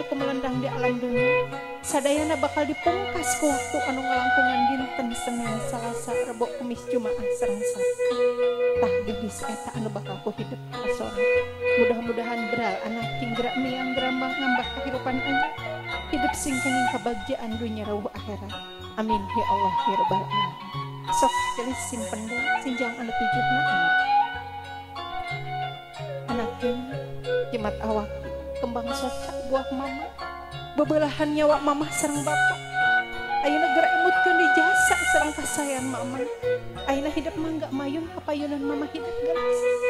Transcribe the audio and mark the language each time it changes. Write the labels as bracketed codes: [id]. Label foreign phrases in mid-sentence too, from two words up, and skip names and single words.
[su] ku melendang di alam dunia sadayana bakal dipungkas ku waktu anu ngalangkungan dinten Senin Salasa Rebo Kamis Jumaah sareng Sabtu tah geus eta anu bakal ku hidup ka sore mudah-mudahan beral anak tinggra miang gerambang ngambah kahirupan anya hidup sing kenging kabagjaan dunya rawuh akhirat [ar] آمين يا الله يا رب العالمين. [su] Sok gelis simpen sinjang anu tujuna anakkeun jimat awak kembang soca buah mama bebelahan nyawa mama sareng bapa ayeuna geura emutkeun di jasa sareng kasayan mama ayeuna hidup mangga mayun kapayunan mama hidup geus